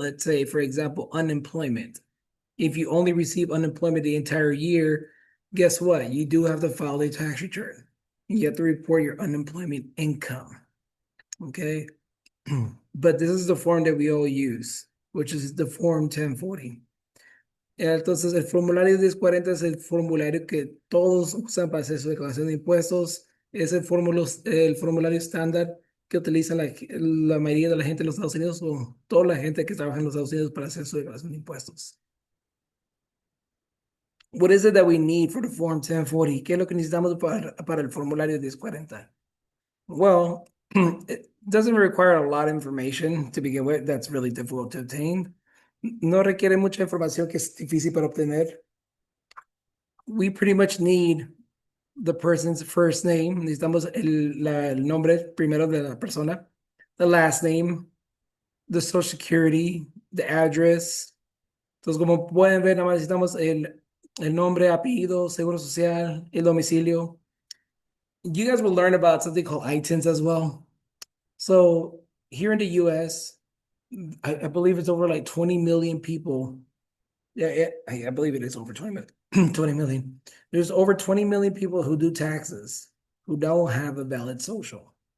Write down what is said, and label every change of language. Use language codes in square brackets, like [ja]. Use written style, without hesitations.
[en] Let's say, for example, unemployment. If you only receive unemployment the entire year, guess what? You do have to file a tax return. You have to report your unemployment income. Okay. But this is the form that we all use, which is the Form 1040. [es] Entonces, el formulario 1040 es el formulario que todos usan para hacer su declaración de impuestos. Es el formulario estándar que utiliza la mayoría de la gente en los Estados Unidos o toda la gente que trabaja en los Estados Unidos para hacer su declaración de impuestos. [en] What is it that we need for the Form 1040? [es] ¿Qué es lo que necesitamos para el formulario 1040? [en] Well, it doesn't require a lot of information to begin with. That's really difficult to obtain. [es] No requiere mucha información que es difícil para obtener. [en] We pretty much need the person's first name. [es] Necesitamos el nombre primero de la persona, [en] the last name, the social security, the address. [es] Entonces, como pueden ver, nada más necesitamos el nombre, apellido, seguro social, el domicilio. [en] You guys will learn about something called ITINs as well. So here in the US, I believe it's over like 20 million people. Yeah, I believe it is over 20 million. 20 million. There's over 20 million people who do taxes who don't have a valid social.